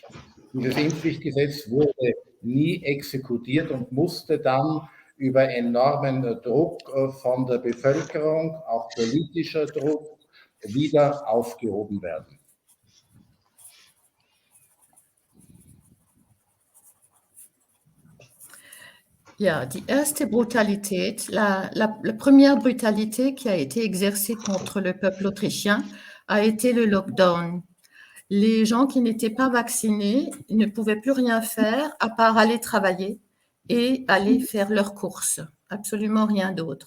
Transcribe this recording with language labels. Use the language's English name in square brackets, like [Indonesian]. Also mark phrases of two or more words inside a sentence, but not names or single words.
[German] Dieses Impfpflichtgesetz wurde nie exekutiert und musste dann über enormen Druck von der Bevölkerung, auch politischer Druck, wieder aufgehoben werden. Ja, die erste Brutalität, [French] la première brutalité qui a été exercée contre le peuple autrichien a été le lockdown. Les gens qui n'étaient pas vaccinés ne pouvaient plus rien faire à part aller travailler et aller faire leurs courses, absolument rien d'autre.